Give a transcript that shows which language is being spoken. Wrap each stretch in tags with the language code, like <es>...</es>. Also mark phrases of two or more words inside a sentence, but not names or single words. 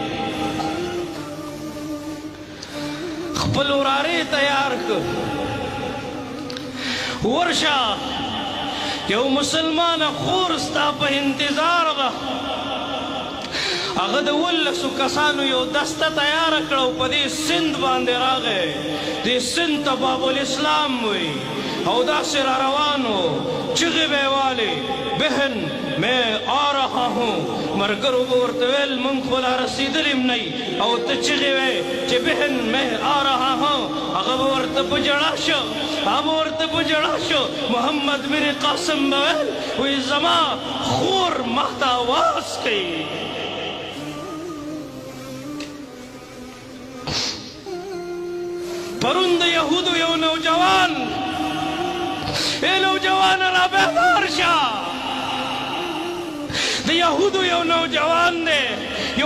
<ps>خپل وراره تیار که ورشه یو مسلمانه خور ستا په انتظار ده هغه د 19 کسانو یو دسته تیاره کړه او په دې سند باندې راغی دې سند ته باب الاسلام وی او داسې را روانو چغې به یې والې</ps> <ur>بهن میں آ رہا ہوں</ur> <ps>مرګرو به ورته ویل موږ خو لا رسېدلي م نه او ته چغې وې چې</ps> <ur>بهن میں آ رہا ہوں</ur> <ps>هغه به ورته په ژړا شو محمد بن قاسم به ویل وایي زما خور ماته آواز کوي پرون د یهودو یو نوجوان نوجوان را بیدار شه د یهودو یو نوجوان دی یو</ps>